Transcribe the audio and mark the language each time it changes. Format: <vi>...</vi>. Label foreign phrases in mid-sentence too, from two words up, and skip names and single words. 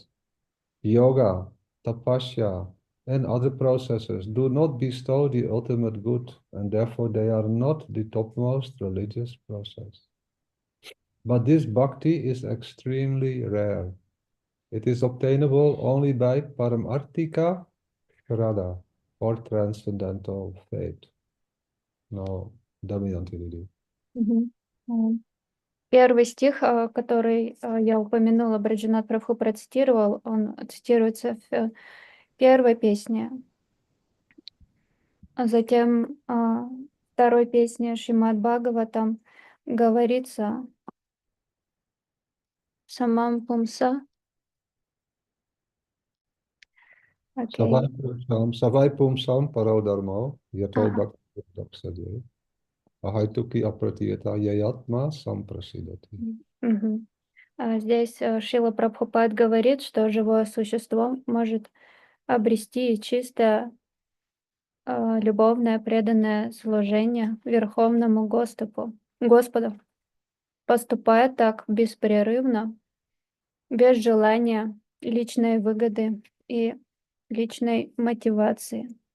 <en>Yoga, tapasya, and other processes do not bestow the ultimate good, and therefore they are not the topmost religious process. But this bhakti is extremely rare. It is obtainable only by</en> <sa>पारमार्थिक श्रद्धा,</sa> <en>or transcendental faith. No, Damayanti Lili.</en> <ru>Мгм. Первый стих, который я упомянула, Браджанат Прабху процитировал, он цитируется в первой песне. А затем второй песне Шримад Бхагаватам говорится</ru> <sa>सवै पुंसा.</sa> <ru>Окей.</ru> <sa>स वै पुंसां परो धर्मो यतो</sa> <ru>Ага.</ru> <sa>भक्ति अधोक्षजे. अहैतुकी अप्रतिहता ययात्मा सम्प्रसीदति.</sa> <ru>Мгм. Здесь Шрила Прабхупад говорит, что живое существо может обрести чистое любовное преданное служение Верховному Господу, поступая так беспрерывно, без желания личной выгоды и личной мотивации.</ru>